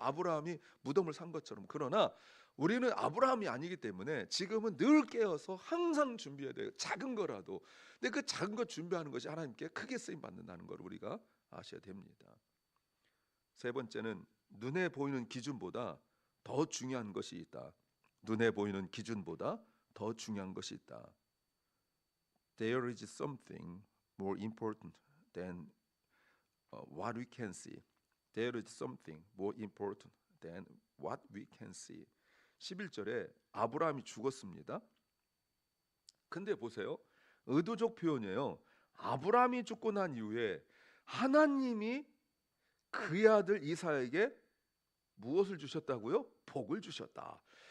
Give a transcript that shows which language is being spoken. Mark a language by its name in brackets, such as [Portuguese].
[Korean] 아브라함이 무덤을 산 것처럼. 그러나 우리는 아브라함이 아니기 때문에 지금은 늘 깨어서 항상 준비해야 돼요. 작은 거라도. 근데 그 작은 것 준비하는 것이 하나님께 크게 쓰임 받는다는 걸 우리가 아셔야 됩니다. 세 번째는 눈에 보이는 기준보다 더 중요한 것이 있다. 눈에 보이는 기준보다 더 중요한 것이 있다. [English] There is something more important than what we can see. There is something more important than what we can see. [Korean] 11절에 아브라함이 죽었습니다. 근데 보세요. 의도적 표현이에요. 아브라함이 죽고 난 이후에 하나님이 그의 아들 이삭에게 무엇을 주셨다고요? 복을 주셨다.